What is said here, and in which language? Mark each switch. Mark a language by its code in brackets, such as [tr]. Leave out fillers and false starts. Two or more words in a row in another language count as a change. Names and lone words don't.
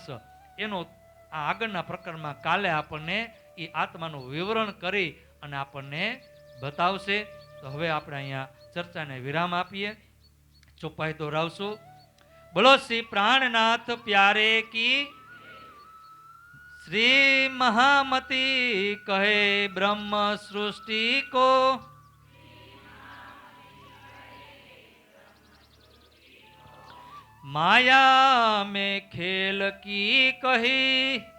[gu] એનો આ આગળના પ્રકરણમાં કાલે આપણને એ આત્માનું વિવરણ કરી અને આપણને બતાવશે. તો હવે આપણે અહીંયા ચર્ચાને વિરામ આપીએ, ચોપાઈ દોહરાવશું. [hi] बोलो श्री प्राणनाथ प्यारे की. श्री महामती कहे ब्रह्म सृष्टि को, माया में खेल की कही,